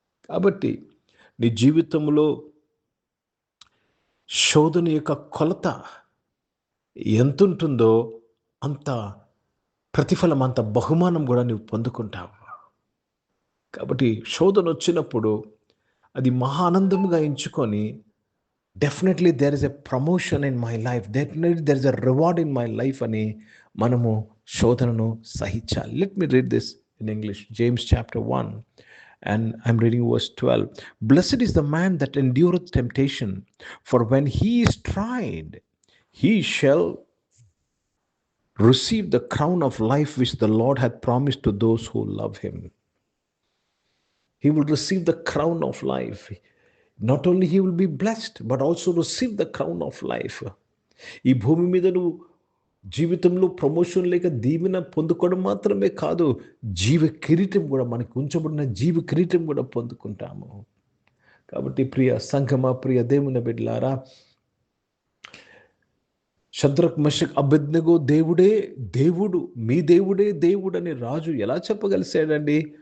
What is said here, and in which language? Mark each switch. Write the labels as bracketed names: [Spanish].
[Telugu] కాబట్టి నీ జీవితంలో శోధన యొక్క కొలత ఎంత ఉంటుందో అంత ప్రతిఫలం, అంత బహుమానం కూడా నువ్వు పొందుకుంటావు. కాబట్టి శోధన వచ్చినప్పుడు అది మహా ఆనందముగా ఎంచుకొని, [English] definitely there is a promotion in my life, [Telugu] definitely there is a reward in my life అని మనము శోధనను సహించాలి. [English] Let me read this in English. James chapter 1 and I'm reading verse 12. Blessed is the man that endureth temptation, for when he is tried, he shall receive the crown of life which the Lord hath promised to those who love him. He will receive the crown of life. Not only he will be blessed, but also receive the crown of life. [Telugu] ఈ భూమి మీద నువ్వు జీవితంలో promotion లేక దీవెన పొందుకోవడం మాత్రమే కాదు, జీవ కిరీటం కూడా, మనకు ఉంచబడిన జీవ కిరీటం కూడా పొందుకుంటాము. కాబట్టి ప్రియ సంఘమా, ప్రియ దేవుని బిడ్డలారా, షద్రక్, మెషక్, అబేద్నెగో దేవుడే దేవుడు, మీ దేవుడే దేవుడు అని రాజు ఎలా చెప్పగలిసాడండి?